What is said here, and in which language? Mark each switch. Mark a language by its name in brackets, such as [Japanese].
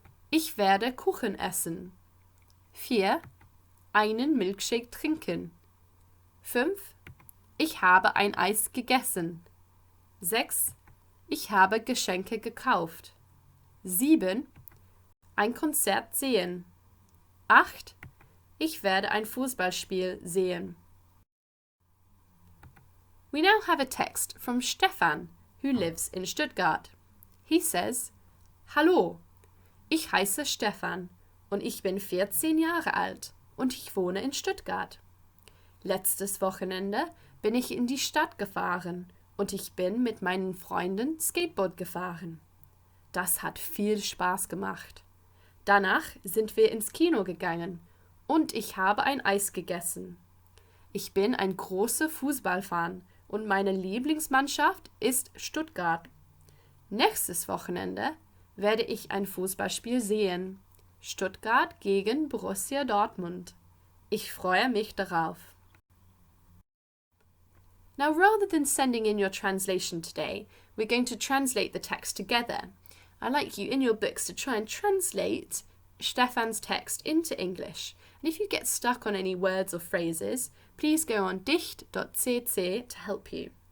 [German] Ich werde Kuchen essen. 4. Einen Milchshake trinken. 5. Ich habe ein Eis gegessen. 6. Ich habe Geschenke gekauft. 7. Ein Konzert sehen. 8. Ich werde ein Fußballspiel sehen. [English] We now have a text from Stefan, who lives in Stuttgart. He says, [German] Hallo, ich heiße Stefan und ich bin 14 Jahre alt und ich wohne in Stuttgart. Letztes Wochenende bin ich in die Stadt gefahren und ich bin mit meinen Freunden Skateboard gefahren. Das hat viel Spaß gemacht. Danach sind wir ins Kino gegangen und ich habe ein Eis gegessen. Ich bin ein großer Fußballfan und meine Lieblingsmannschaft ist Stuttgart. Nächstes Wochenende werde ich ein Fußballspiel sehen. Stuttgart gegen Borussia Dortmund. Ich freue mich darauf. [English] Now, rather than sending in your translation today, we're going to translate the text together. I'd like you in your books to try and translate Stefan's text into English. And if you get stuck on any words or phrases, please go on dicht.cc to help you.